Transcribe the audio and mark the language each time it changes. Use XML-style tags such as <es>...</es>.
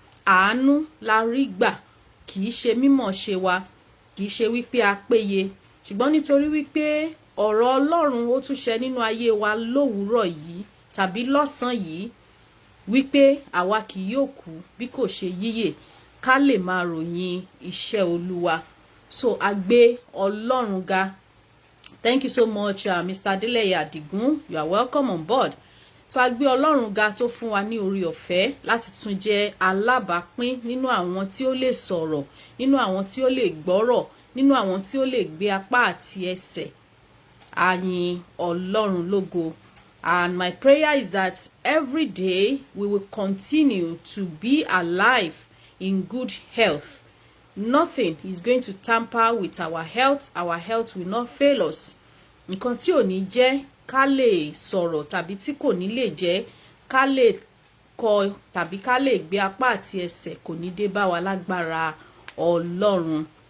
<yo>Àánú la rí gbà. Kì í ṣe mímọ̀ ṣe wa, kì í ṣe wípé a péye, ṣùgbọ́n nítorí wípé ọ̀rọ̀ Ọlọ́run ó tún ṣẹ nínú ayé wa lówùúrọ̀ yìí tàbí lọ́sàn yìí wípé àwa kì yóò kú bí kò ṣe yíyè ká lè máa ròyìn iṣẹ́ Olúwa. So a gbé Ọlọ́run ga.</yo> <en>Thank you so much, Mr.</en> <yo>Adeleye Adigun.</yo> <en>You are welcome on board.</en> <yo>So a gbé Ọlọ́run ga tó fún wa ní orí ọ̀fẹ́ láti tún jẹ́ alábàápín nínú àwọn tí ó lè sọ̀rọ̀, nínú àwọn tí ó lè gbọ́rọ̀, nínú àwọn tí ó lè gbé apá àti ẹsẹ̀. A yìn Ọlọ́run lógo.</yo> <en>And my prayer is that every day we will continue to be alive in good health. Nothing is going to tamper with our health. Our health will not fail us.</en> <yo>Nǹkan tí ò ní jẹ́ ká lè sọ̀rọ̀ tàbí tí kò ní lè jẹ́ ká lè kọ tàbí ká lè gbé apá àti ẹsẹ̀ kò ní dé bá wa lágbára Ọlọ́run.</yo>